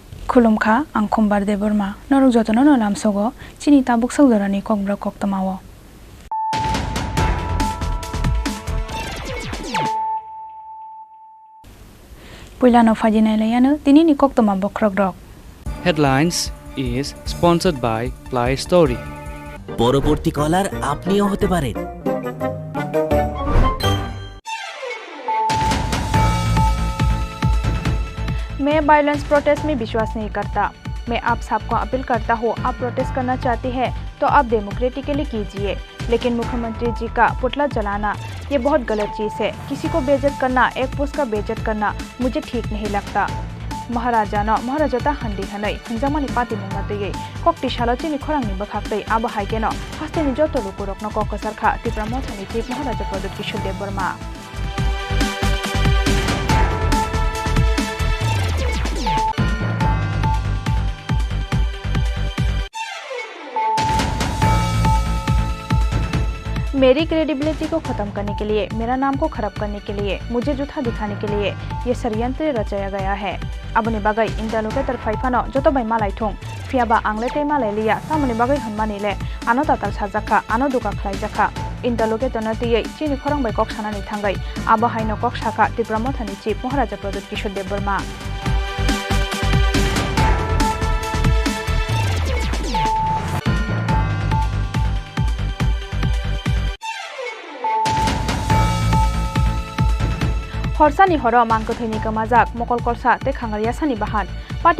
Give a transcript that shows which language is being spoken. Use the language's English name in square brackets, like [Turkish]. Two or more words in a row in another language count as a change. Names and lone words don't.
[Kok Borok] खुलुमखा आं खम्बार दे बोरमा नरक जतन लामसगो चिनी ताबुक सौदरानि ककब्रा कक्तमावो पुइलानो फाजिनायलायानो दिनैनि कक्तमा बख्रग रक [English] Headlines is sponsored by Ply Story. [Bangla] পরবর্তী কলার আপনিও হতে পারেন। [Hindi] मैं [English] violence protest [Hindi] में विश्वास नहीं करता। मैं आप सबको अपील करता हूँ, आप प्रोटेस्ट करना चाहते हैं तो आप डेमोक्रेटिकली कीजिए, लेकिन मुख्यमंत्री जी का पुतला जलाना ये बहुत गलत चीज़ है। किसी को बेइज्जत करना, एक पोस्ट का बेइज्जत करना मुझे ठीक नहीं लगता। [Kok Borok] महाराजानो महाराजाता हंडी हनै हंजामानि पार्टी मुंगातयै कक्ति शालचिनि खरांनि बखाक्तै आबो हाइकेनो हास्तेनि जतो लुकुरकनो ककसरखा त्रिपुरा मथानि चिफ महाराजा प्रदीप किशोर देव बर्मा [Hindi] मेरी क्रेडिबिलिटी को खत्म करने के लिए, मेरा नाम को खराब करने के लिए, मुझे झूठा दिखाने के लिए ये षड्यंत्र रचाया गया है। [Kok Borok] अबनि बागै इंदालुके तरफाइफानो जतो बाय मालाय थुं फियाबा आंगलेते मालाय लिया तामनि बागै हनमानिले आनो ताताल साजाखा आनो दुका खलायजाखा इंदालुके तनतियै चिनि खरं बाय कक सानानि थांगै आबो हायनो कक साखा त्रिपुरा मथानि चिफ महाराजा प्रदीप किशोर देव बर्मा हरसानि हर मांगथैनि गमाजाक मकल कलसा ते खांगारिया सानि बाहान पार्टी